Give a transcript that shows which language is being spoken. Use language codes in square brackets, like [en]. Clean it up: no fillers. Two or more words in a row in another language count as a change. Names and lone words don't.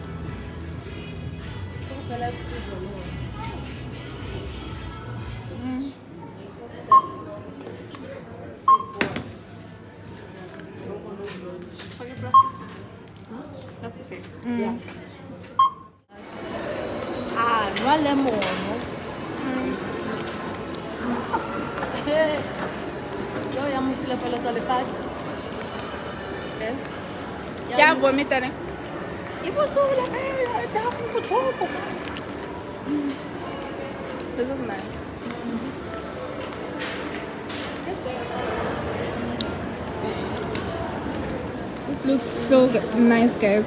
[en] Yeah. Ah, no lemon. [st] Yo, ya musile pelo tsa lefatshe. [en] Yeah, vomitane. This is nice. This looks so nice, guys.